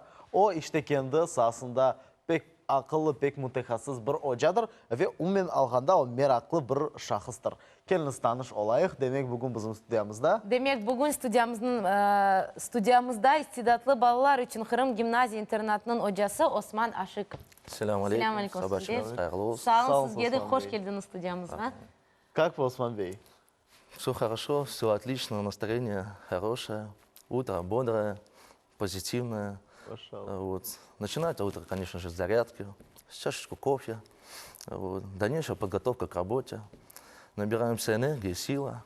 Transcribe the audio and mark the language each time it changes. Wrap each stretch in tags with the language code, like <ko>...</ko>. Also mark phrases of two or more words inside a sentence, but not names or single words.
<crh>O işte kendi sahasında pek akıllı, pek mütehassıs bir hocadır ve ummen alganda o meraklı bir şahıstır. Kendiniz tanış olayıq. Demek bugün bizim stüdyamızda. Demek bugün stüdyamızda istidatlı balalar için Kırım Gimnaziya internatının hocası Osman Aşık. Selam aleyküm. Sabahınız hayırlı olsun. Sağ olun, Sağ siz geldik. olun, Hoş Bey. geldiniz stüdyamıza.</crh> <ru>Как вы, Осман Бey? Все хорошо, все отлично, настроение хорошее, утро бодрое, позитивное. Вот. Начинается утро, конечно же, с зарядки, с чашечку кофе. Вот. Дальнейшая подготовка к работе. Набираемся энергии, сила.</ru>